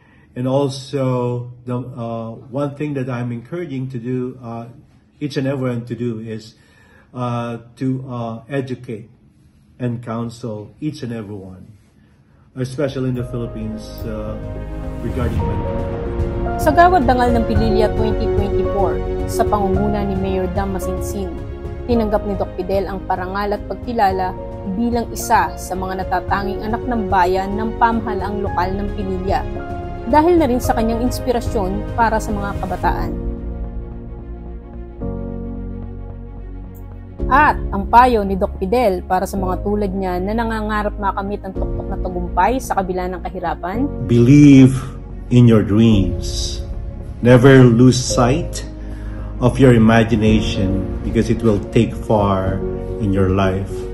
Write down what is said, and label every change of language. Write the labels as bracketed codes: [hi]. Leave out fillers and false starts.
[en] And also, the one thing that I'm encouraging to do, each and everyone to do, is to educate and counsel each and everyone, especially in the Philippines, regarding mental health. [tl] Sa Gawad Dangal ng Pililla 2024, sa pangunguna ni Mayor Dan Masinsin, tinanggap ni Doc Fidel ang parangal at pagkilala bilang isa sa mga natatanging anak ng bayan ng pamahalaang lokal ng Pililla, dahil na rin sa kanyang inspirasyon para sa mga kabataan. At ang payo ni Doc Fidel para sa mga tulad niya na nangangarap makamit ang tuktok na tagumpay sa kabila ng kahirapan: [en] believe in your dreams. Never lose sight of your imagination because it will take far in your life.